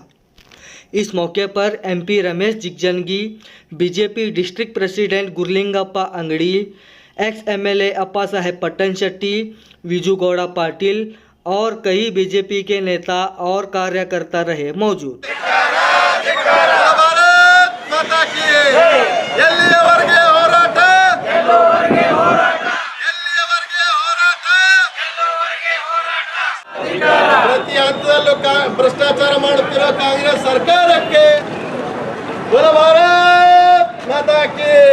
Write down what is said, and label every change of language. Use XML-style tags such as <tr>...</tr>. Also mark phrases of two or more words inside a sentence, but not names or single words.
<hi>इस मौके पर एमपी रमेश जिगजनगी,</hi> <en>BJP District President</en> <hi>गुरलिंगप्पा अंगड़ी,</hi> <en>Ex MLA</en> <hi>अप्पा साहेब पट्टन शेट्टी, विजू गौड़ा पाटिल और कई बीजेपी के नेता और कार्यकर्ता रहे मौजूद।</hi> <kn>ಪ್ರತಿ ಹಂತದಲ್ಲೂ ಭ್ರಷ್ಟಾಚಾರ ಮಾಡುತ್ತಿರುವ ಕಾಂಗ್ರೆಸ್ ಸರ್ಕಾರಕ್ಕೆ</kn> <hi>बोलो भारत माता की</hi>